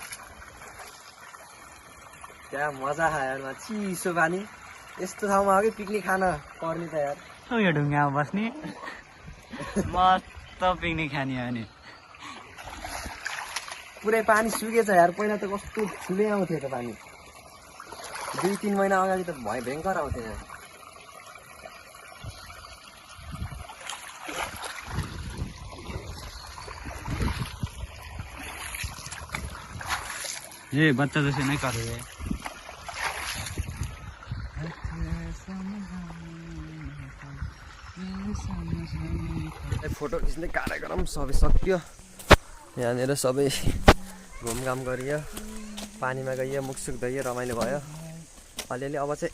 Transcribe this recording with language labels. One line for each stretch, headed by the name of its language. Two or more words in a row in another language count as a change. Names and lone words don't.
Nepali: क्या मजा आयो यारमा चिसो पानी यस्तो ठाउँमा हो कि पिकनिक खान पर्ने त यार यो ढुङ्गामा बस्ने मस्त पिकनिक खाने हो नि पुरै पानी सुकेछ यार पहिला त कस्तो ठुलै आउँथ्यो त पानी 2-3 महिना अगाडि त भयङ्कर आउँथ्यो यार
Hindi: ये बच्चा जैसे नहीं कर रहे
Nepali: फोटो खिच्ने कार्यक्रम सबै सक्यो यहाँनिर सबै घुमघाम गरियो पानीमा गइयो मुखसुख धोइयो रमाइलो भयो अलिअलि अब चाहिँ